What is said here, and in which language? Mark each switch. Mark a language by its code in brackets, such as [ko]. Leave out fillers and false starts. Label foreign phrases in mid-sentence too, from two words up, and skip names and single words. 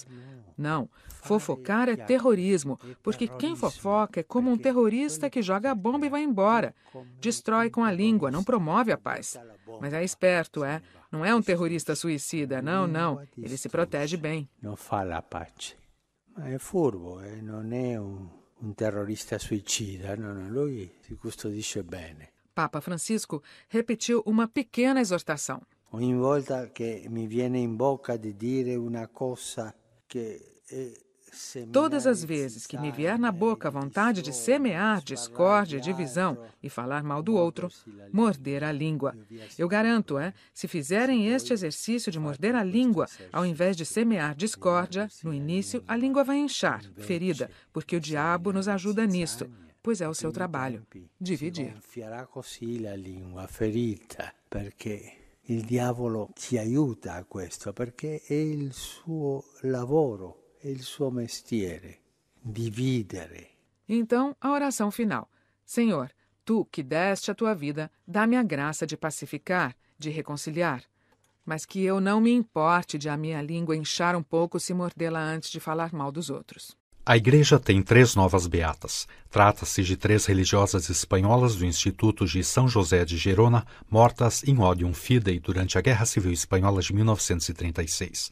[pt] Não, fofocar é terrorismo, porque quem fofoca é como um terrorista que joga a bomba e vai embora. Destrói com a língua, não promove a paz. Mas é esperto, é? Não é um terrorista suicida, não. Ele se protege bem. Não fala a paz. Mas é furbo, não é um terrorista suicida, não, [it] lui si custodisce bene. [pt] Papa Francisco repetiu uma pequena exortação. [it] Ogni volta che mi viene in bocca di dire una cosa que [pt] Todas as vezes que me vier na boca a vontade de semear discórdia, divisão e falar mal do outro, morder a língua. Eu garanto, se fizerem este exercício de morder a língua, ao invés de semear discórdia, no início a língua vai inchar, ferida, porque o diabo nos ajuda nisto, pois é o seu trabalho, dividir. [it] Gonfierà così la língua ferita, perché il diavolo ci aiuta a questo, perché è il suo lavoro. [pt] É o seu [it] mestiere, dividere. [pt] Então, a oração final. Senhor, tu que deste a tua vida, dá-me a graça de pacificar, de reconciliar. Mas que eu não me importe de a minha língua inchar um pouco se mordê-la antes de falar mal dos outros. A Igreja tem 3 novas beatas. Trata-se de 3 religiosas espanholas do Instituto de São José de Gerona, mortas [la] in odium fidei [pt] durante a Guerra Civil Espanhola de 1936.